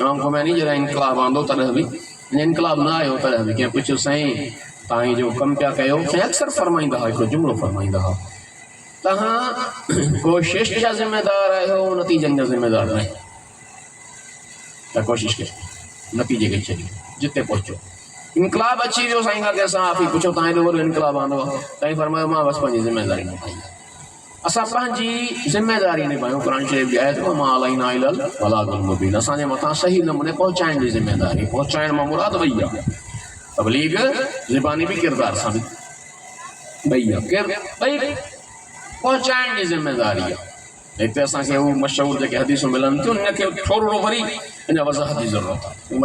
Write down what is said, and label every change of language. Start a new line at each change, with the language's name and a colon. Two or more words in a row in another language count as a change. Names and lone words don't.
Sindhi: इमाम ख़ुमैनी जॾहिं इनकलाब आंदो तॾहिं बि, इनकलाब न आयो तॾहिं बि कंहिं पुछियो साईं तव्हां जो कमु पिया कयो, साईं अक्सर फरमाईंदा हुआ, हिकिड़ो जुमिलो फरमाईंदा हुआ, तव्हां कोशिशि जा ज़िम्मेदार आहियो, नतीजनि जा ज़िम्मेदार न आहियो। त कोशिशि कयो, नतीजे खे छॾियो, जिते पहुचो। इनकलाब अची वियो साईं खां कंहिं सां पुछो तव्हां हेॾो वॾो इनकलाब आंदो आहे, साईं फरमायो मां बसि पंहिंजी ज़िम्मेदारी निभाई आहे। असां पंहिंजी ज़िम्मेदारी निभायूं। क़ुरान शरीफ़ जी आयत
Arabic: وما علينا إلا البلاغ المبين,
Sindhi: असांजे मथां सही नमूने पहुचाइण जी ज़िम्मेदारी। पहुचाइण मां मुराद वई आहे तबलीग ज़बानी बि किरदार सां बि ॿई आहे, ॿई पहुचाइण जी ज़िम्मेदारी आहे। हिते असांखे उहे मशहूरु जेके हदीसूं मिलनि थियूं उनखे थोरो वरी अञा वज़ाहत जी ज़रूरत आहे।